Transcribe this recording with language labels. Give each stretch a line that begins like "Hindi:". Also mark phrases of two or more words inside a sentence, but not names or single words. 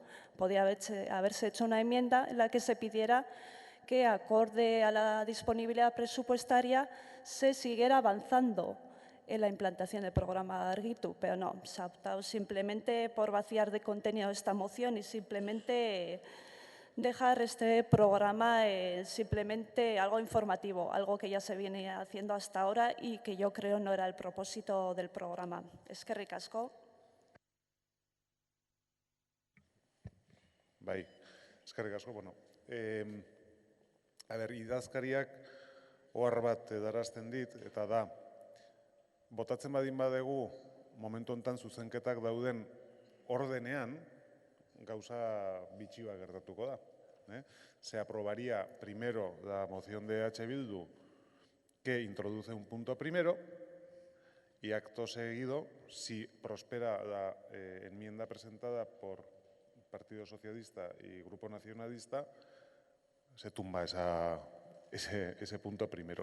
Spanish: Podía haberse hecho una enmienda en la que se pidiera que, acorde a la disponibilidad presupuestaria, se siguiera avanzando en la implantación del programa Argitu, pero no, se ha optado simplemente por vaciar de contenido esta moción y simplemente dejar este programa simplemente algo informativo, algo que ya se viene haciendo hasta ahora y que yo creo no era el propósito del programa.
Basque: Eskerrik asko. Bai, eskerrik asko. Bueno, idazkariak ohar bat darazten dit, eta da, botatzen badin badegu momentu honetan zuzenketak dauden ordenean, gauza bitxi bat gertatuko da.
Spanish: Se aprobaría primero la moción de H. Bildu que introduce un punto primero y acto seguido, si prospera la enmienda presentada por Partido Socialista y Grupo Nacionalista, se tumba ese punto primero.